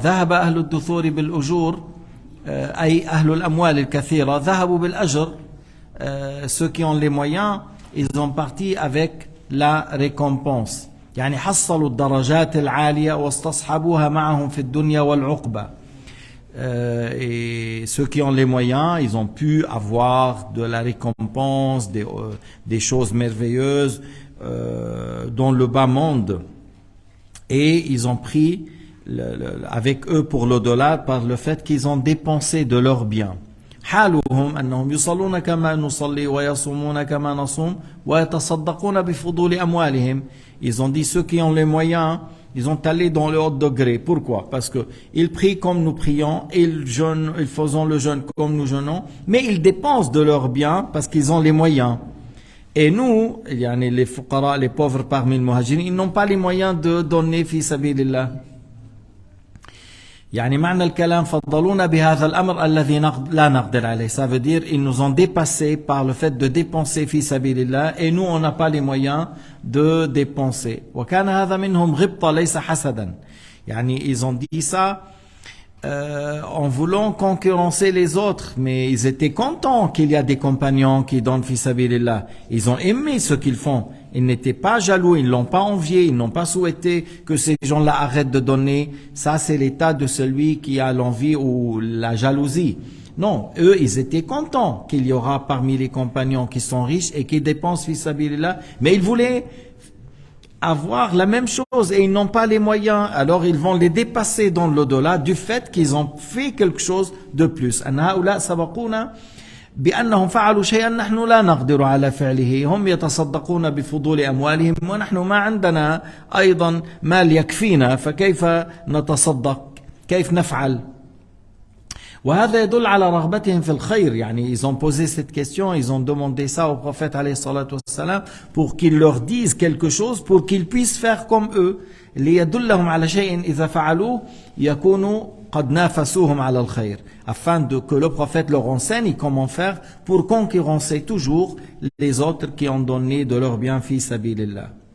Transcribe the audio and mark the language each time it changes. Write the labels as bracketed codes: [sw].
[ar] ذهب أهل الدثور بالأجور أي أهل الأموال الكثيرة ذهبوا بالأجر. [fr] Ceux qui ont les moyens, ils ont parti avec la récompense. [ar] يعني حصلوا الدرجات العالية واستصحبوها معهم في الدنيا والعقبة. [fr] Et ceux qui ont les moyens, ils ont pu avoir de la récompense, des choses merveilleuses dans le bas monde. Et ils ont pris avec eux pour l'au-delà par le fait qu'ils ont dépensé de leurs biens. [ar] حالهم أنهم يصلون كما نصلي ويصومون كما نصوم ويتصدقون بفضول أموالهم. [fr] Ils ont dit ceux qui ont les moyens, ils ont allé dans le haut degré. Pourquoi? Parce que ils prient comme nous prions, ils jeûnent, ils font le jeûne comme nous jeûnons, mais ils dépensent de leurs biens parce qu'ils ont les moyens. Et nous, les fuqara, les pauvres parmi les muhajirin, ils n'ont pas les moyens de donner fi sabilillah. [ar] يعني معنى الكلام فضلونا بهذا الأمر الذي لا نقدر عليه. [fr] Ça veut dire ils nous ont dépassé par le fait de dépenser [ar] في سبيل الله [fr] et nous on n'a pas les moyens de dépenser. [ar] وكان هذا منهم غبطة ليس حسدا. [fr] يعني ils ont dit ça en voulant concurrencer les autres, mais ils étaient contents qu'il y a des compagnons qui donnent fi sabilillah. Ils ont aimé ce qu'ils font. Ils n'étaient pas jaloux, ils ne l'ont pas envié, ils n'ont pas souhaité que ces gens-là arrêtent de donner. Ça, c'est l'état de celui qui a l'envie ou la jalousie. Non, eux, ils étaient contents qu'il y aura parmi les compagnons qui sont riches et qui dépensent fi sabilillah, mais ils voulaient avoir la même chose et ils n'ont pas les moyens. Alors, ils vont les dépasser dans l'au-delà du fait qu'ils ont fait quelque chose de plus. [ar] أن هؤلاء سبقونا بأنهم فعلوا شيئا نحن لا نقدر على فعله. هم يتصدقون بفضول أموالهم ونحن ما عندنا أيضا مال يكفينا فكيف نتصدق كيف نفعل. وهذا يدل على رغبتهم في الخير. [fr] يعني ils ont posé cette question, ils ont demandé ça au prophète [ar] عليه الصلاة والسلام [fr] pour qu'il leur dise quelque chose pour qu'ils puissent faire comme eux. [ar] ليدلهم على شيء إذا فعلوه يكونوا قد نافسوهم على الخير. [fr] Afin que le prophète leur enseigne comment faire pour concurrencer toujours les autres qui ont donné de leur bien fi sabilillah.